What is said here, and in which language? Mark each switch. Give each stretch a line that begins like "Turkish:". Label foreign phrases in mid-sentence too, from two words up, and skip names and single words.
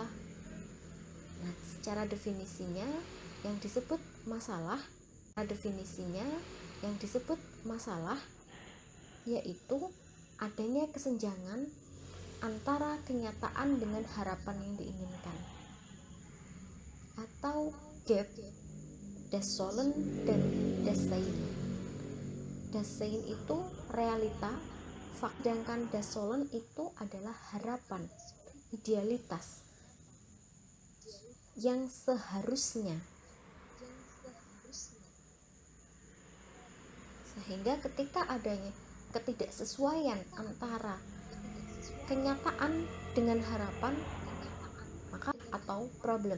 Indonesian: Nah, secara definisinya yang disebut masalah, yaitu adanya kesenjangan antara kenyataan dengan harapan yang diinginkan, atau gap,
German: das Sollen dan das Sein. Das Sein
Indonesian: itu realita, sedangkan
German: das Sollen
Indonesian: itu adalah harapan, idealitas yang seharusnya. Sehingga ketika adanya ketidaksesuaian antara kenyataan dengan harapan, maka atau problem.